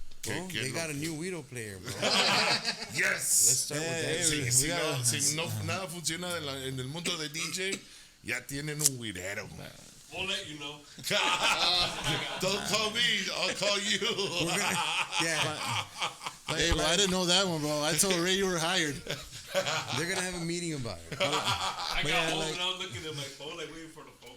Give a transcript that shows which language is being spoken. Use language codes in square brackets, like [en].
[en] Oh, they got a new Widow player, bro. Yes. Let's start with that. [es] Si no nada funciona en el mundo de DJ, ya tienen un güirero. [en] We'll let you know. Don't call me, I'll call you. Yeah, Hey, bro, I didn't know that one, bro. I told Ray you were hired. they're gonna have a meeting about it. I got home and I was looking at my phone, like waiting for the phone.